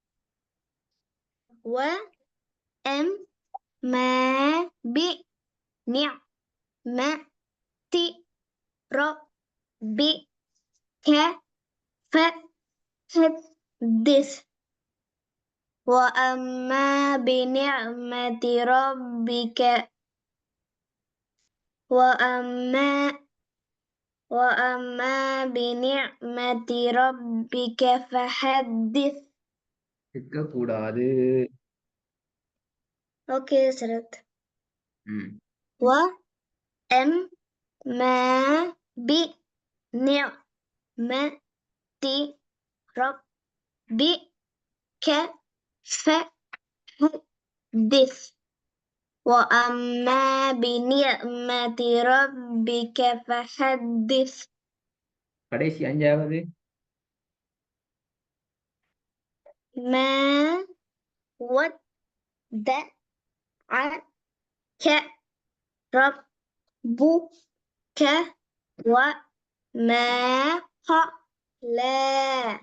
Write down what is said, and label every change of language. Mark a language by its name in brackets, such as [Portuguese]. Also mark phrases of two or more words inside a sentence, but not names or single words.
[Arabic] وأما بنعمة ربك فحدث. وأما بنعمة ربك وأما بنعمة ربك فحدث. [Tamil] இருக்கக்கூடாது. ஓகே ஹசரத். ம் [Arabic] وأما بنعمة ربك فحدث. وأما بنعمة ربك فحدث. [Tamil] கடைசி 5வது [Arabic] ما ودعك ربك وما قلى.